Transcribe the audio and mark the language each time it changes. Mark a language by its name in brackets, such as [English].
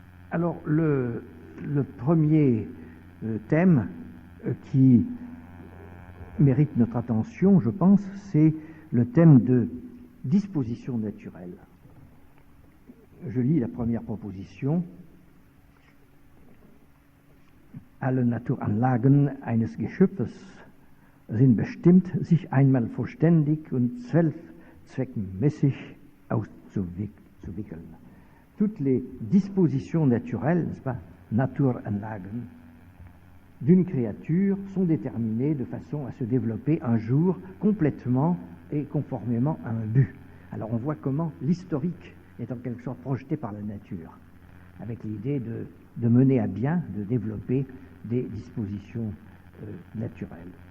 [French] Alors, le premier thème qui mérite notre attention, je pense, c'est le thème de disposition naturelle. Je lis la première proposition. [German] Alle Naturanlagen eines Geschöpfes sind bestimmt, sich einmal vollständig und zweckmäßig auszuwickeln. [French] Toutes les dispositions naturelles, n'est-ce pas, Naturanlagen, d'une créature sont déterminées de façon à se développer un jour complètement et conformément à un but. Alors on voit comment l'historique est en quelque sorte projeté par la nature, avec l'idée de mener à bien, de développer des dispositions naturelles.